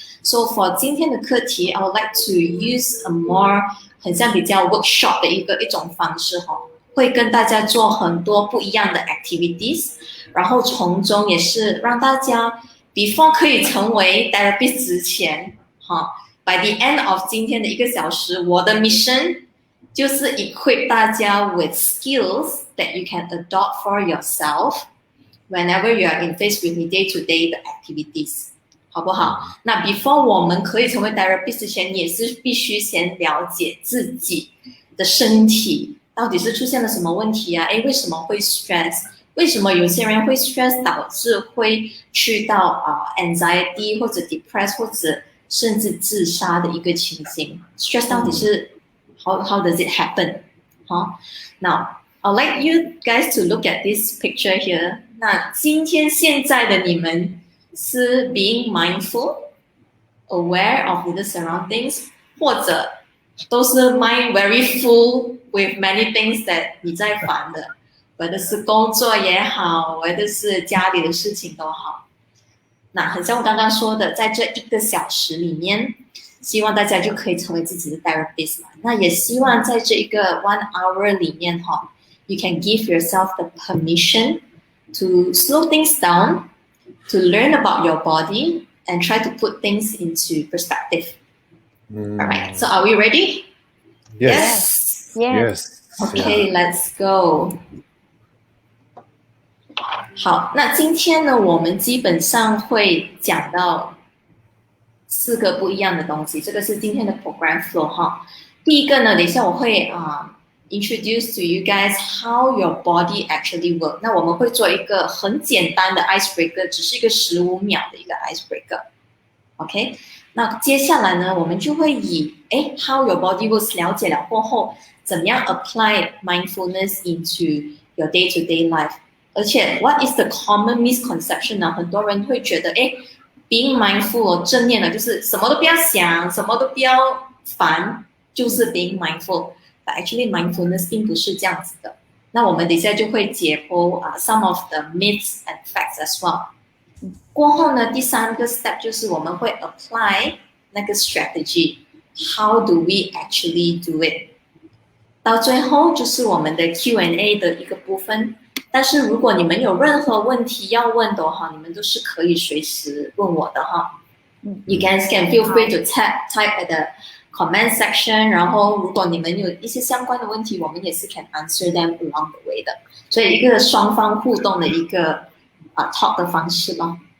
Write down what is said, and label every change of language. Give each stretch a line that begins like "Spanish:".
English: So for
Chinese: 今天的课题,
English: I would like to use a more
Chinese: 很像比较 workshop 的一种方式齁，会跟大家做很多不一样的
English: activities，
Chinese: 然后从中也是让大家
English: before 可以成为 therapist 之前by the end of
Chinese: 今天的1个小时，我的
English: mission 就是 equip 大家 with skills that you can adopt for yourself whenever you are in face with the day-to-day 的 activities， 好不好？
Chinese: 那 before 我们可以成为 therapist 之前，也是必须先了解自己的身体到底是出现了什么问题啊？为什么会 stress？ 为什么有些人会 stress 导致会去到anxiety 或者 depressed 或者甚至自杀的一个情形 ？stress 到底是
English: how does it happen？ Now I'd like you guys to look at this picture here。
Chinese: 那今天现在的你们是
English: being mindful, aware of the surroundings，
Chinese: 或者都是
English: mind very full with many things that
Chinese: 你在烦的。 whether 是工作也好 whether 是家里的事情都好，那很像我刚刚说的，在这1个小时里面，希望大家就可以成为自己的 therapist 嘛。那也希望在这一个
English: 1 hour 里面you can give yourself the permission to slow things down, to learn about your body and try to put things into perspective. Alright, so are we ready? Yes. Okay, let's go.
Chinese: 好，那今天呢，我们基本上会讲到4个不一样的东西，这个是今天的 program flow 第一个呢，等一下我会
English: introduce to you guys how your body actually work。
Chinese: 那我们会做一个很简单的 icebreaker， 只是一个15秒的一个 icebreaker。OK， 那接下来呢，我们就会以how your body works 了解了过后，怎么样
English: apply mindfulness into your day-to-day life。
Chinese: 而且
English: what is the common misconception
Chinese: 呢？很多人会觉得
English: being mindful
Chinese: 正念的就是什么都不要想，什么都不要烦，就是 being mindful。
English: But actually
Chinese: mindfulness 并不是这样子的。那我们等一下就会解剖
English: some of the myths and facts as well。
Chinese: 过后呢，第3个 step 就是我们会 apply 那个 strategy。
English: How do we actually do it？
Chinese: 到最后就是我们的 Q&A 的一个部分。但是如果你们有任何问题要问的话，你们都是可以随时问我的
English: You guys can feel free to type at the comment section，
Chinese: 然后如果你们有一些相关的问题，我们也是
English: can answer them along the way
Chinese: 的，所以一个双方互动的一个talk 的方式咯。